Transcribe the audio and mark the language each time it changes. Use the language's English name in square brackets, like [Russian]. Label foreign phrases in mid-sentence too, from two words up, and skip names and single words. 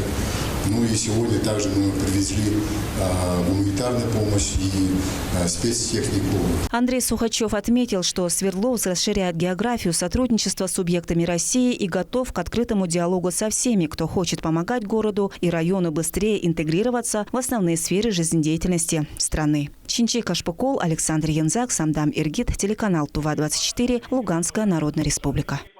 [Russian] Ну и сегодня также мы привезли гуманитарную помощь и спецтехнику. Андрей Сухачев отметил, что Свердловск расширяет географию сотрудничества с субъектами России и готов к открытому диалогу со всеми, кто хочет помогать городу и району быстрее интегрироваться в основные сферы жизнедеятельности страны. Чинчик Кашпукол, Александр Янзак, Самдам Иргит, телеканал Тува-24, Луганская Народная Республика.